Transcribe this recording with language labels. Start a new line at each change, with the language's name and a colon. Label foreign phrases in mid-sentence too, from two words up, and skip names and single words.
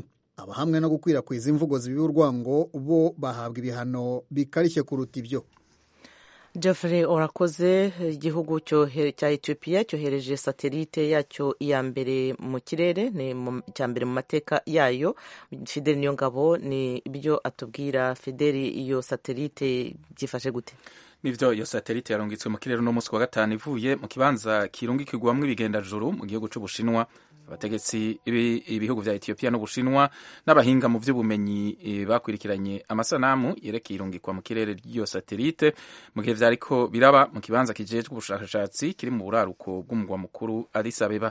Kinyarwanda: Abahamwe no gukwirakwiza imvugo zibiba urwango bo bahabwa ibihano bikarishye kuruta ibyo. Geoffrey orakoze. Igihugu cya Ethiopia cyohereje satelite yacyo iya mbere mu kirere, ni cya mbere mu mateka yayo. Fidel Niyongabo ni ibyo atubwira. Fidel, iyo satelite byifashe gute?
Rundi: Nivyo, iyo satelite yarungitswe mu kirere no munsi wa gatanu ivuye mu kibanza kirungikirwamwo ibigendajuru mu gihugu c'Ubushinwa. Abategetsi ibihugu vya Ethiopia n'Ubushinwa n'abahinga mu vy'ubumenyi bakwirikiranye amasanamu yerekeye irungikwa mu kirere ry'iyo satelite mu gihe vyariko biraba mu kibanza kijejwe ubushakashatsi kiri mu buraruko bw'umugwa mukuru Addis Abeba.